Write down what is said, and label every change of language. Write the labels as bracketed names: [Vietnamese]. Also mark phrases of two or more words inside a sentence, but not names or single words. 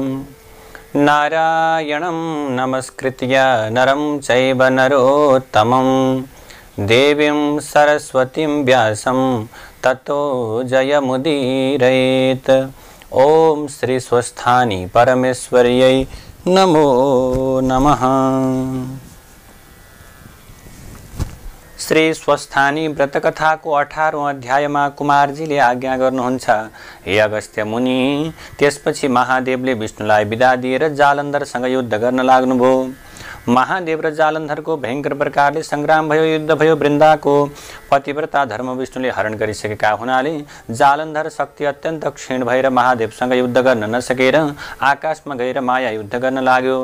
[Sanskrit] नारायणं नमस्कृत्य नरं चैव नरोत्तमं देवीं सरस्वतीं व्यासं ततो जयमुदीरयेत्। ओम श्री स्वस्थानी परमेश्वर्यै नमो नमः। [Nepali] श्री स्वस्थानी व्रतकथाको 18औं अध्यायमा कुमारजीले आज्ञा गर्नुहुन्छ, हे अगस्त्य मुनि। त्यसपछि महादेवले विष्णुलाई बिदा दिएर जालन्धरसँग युद्ध गर्न लाग्नुभयो। महादेव र जालन्धरको भयंकर प्रकारले संग्राम भयो, युद्ध भयो। वृन्दाको पतिव्रता धर्म विष्णुले हरण गरिसकेका हुनाले जालन्धर शक्ति अत्यन्त क्षीण भएर महादेवसँग युद्ध गर्न नसकेर आकाशमा गएर माया युद्ध गर्न लाग्यो।